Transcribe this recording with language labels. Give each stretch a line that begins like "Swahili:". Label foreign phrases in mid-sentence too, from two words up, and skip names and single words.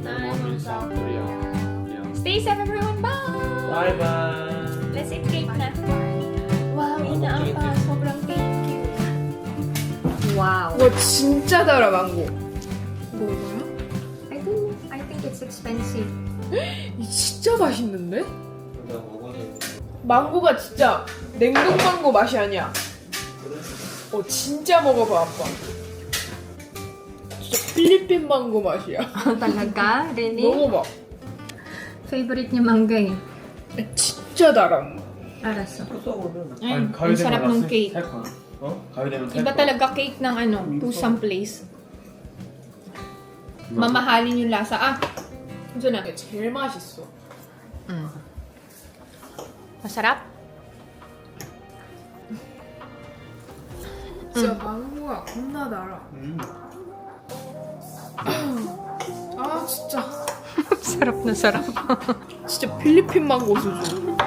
English: Stay safe everyone. Bye!
Korean: 바이바이.
English: Let's eat cake na. Wow, Inaapa. Sobrang thank you. Wow.
Korean: 와 진짜 달아 망고. 뭐야?
English: I don't know. I think it's expensive.
Korean: 이 진짜 맛있는데? 나 먹어야 돼. 망고가 진짜 냉동 망고 맛이 아니야. 진짜 먹어봐 아빠. 진짜 필리핀 망고 맛이야.
Filipino: Talaga? Really?
Korean: 먹어봐.
Filipino: Favorite niya mangga eh.
Korean: 진짜 달아. Araso. 아니,
Filipino: ang
Korean: 가을 되면
Filipino: sarap ng
Korean: 살
Filipino: cake.
Korean: 거야. 어? 가을 되면 살
Filipino: Iba
Korean: 거야.
Filipino: talaga cake ng ano, Tusam Place. Mamahalin yung lasa. Ito na.
Korean: 이게 제일 맛있어.
Filipino: Masarap?
Korean: 진짜 망고가 겁나 달아. 아 진짜
Filipino: sarap na sarap.
Korean: 진짜 필리핀 망고 수준.